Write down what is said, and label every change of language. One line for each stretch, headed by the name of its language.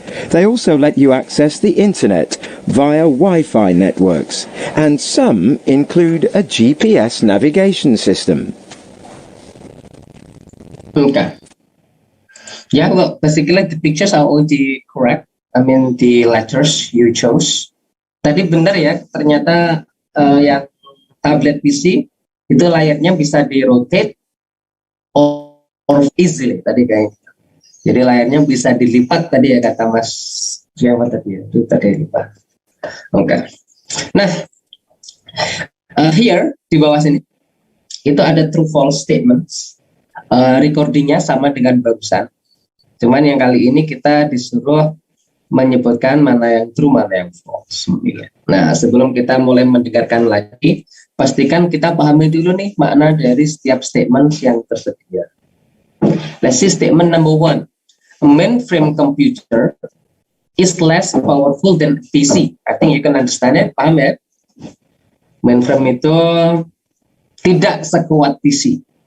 English: They also let you access the internet via Wi-Fi networks, and some include a GPS navigation system. Okay. Yeah, well, basically the pictures are all correct. I mean, the letters you chose.
Indonesian: Tadi benar ya, ternyata yang tablet PC itu layarnya bisa di-rotate
English: or easily
Indonesian: tadi kayaknya. Jadi layarnya bisa dilipat tadi ya kata Mas Jawa tadi ya, itu tadi lipat. Oke. Nah, here di bawah sini itu ada
English: true false statements.
Indonesian: Recordingnya sama dengan barusan. Cuman yang kali ini kita disuruh menyebutkan mana yang true, mana yang false. Nah, sebelum kita mulai mendengarkan lagi, pastikan kita pahami dulu nih makna dari setiap statement yang tersedia.
English: Let's see statement number 1. A mainframe computer is less powerful than a PC. I think you can understand it.
Indonesian: Paham ya? Mainframe itu tidak sekuat PC.